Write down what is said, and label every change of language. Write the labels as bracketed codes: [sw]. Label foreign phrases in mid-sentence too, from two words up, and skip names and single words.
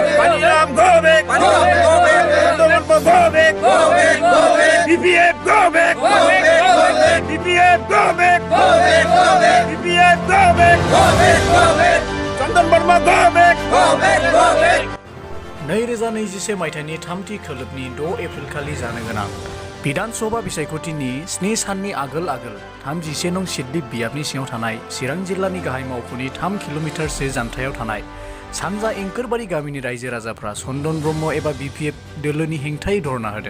[en] Paniram, go back, Paniram, go back. Chandramarma, go back, go back, go back. BPF, go back, go back, go back. BPF, go back, go back, go back. BPF, go back, go back, go back. Chandramarma, go back, go back, go back. [brx] 2021 मायथाइनि थामथि खोलोबनि 6 एप्रिल खालि जानो गोनां बिधान सभा बिसायख'थिनि 7 साननि आगोल 31 नं सिदलि बियाबनि सिङाव थानाय चिरां जिल्लानि गाहाय मावख'नि 3 किल'मिटारसो जानथायाव थानाय सानजा एंकरबारि गामिनि रायजो राजाफ्रा चन्दन ब्रह्म एबा बिपिएफ दोलोनि हेंथायै धरना होदों।